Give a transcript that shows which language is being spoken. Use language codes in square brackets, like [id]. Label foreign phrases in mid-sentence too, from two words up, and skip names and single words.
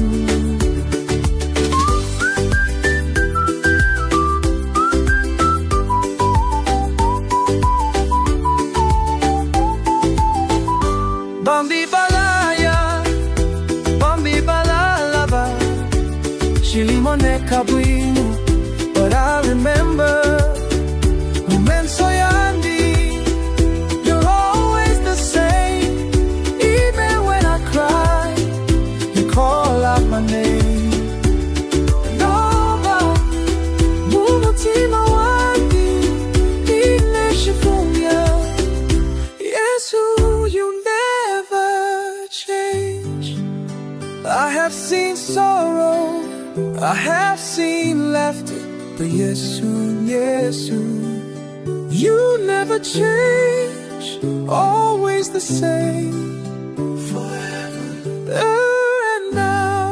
[bem] Bambi balaya, Bambi balalaba, Shilimone kabwinu, [en] but I remember [bem] Umenso yandi, [en] you're always the same. Even when I cry, you call out my name. [bem] Nova, mumutima wandi, ineshifunya. Yesu, [en] you never change. I have seen sorrow, I have seen laughter, but Yesu, Yesu, you never change, always the same, forever and now.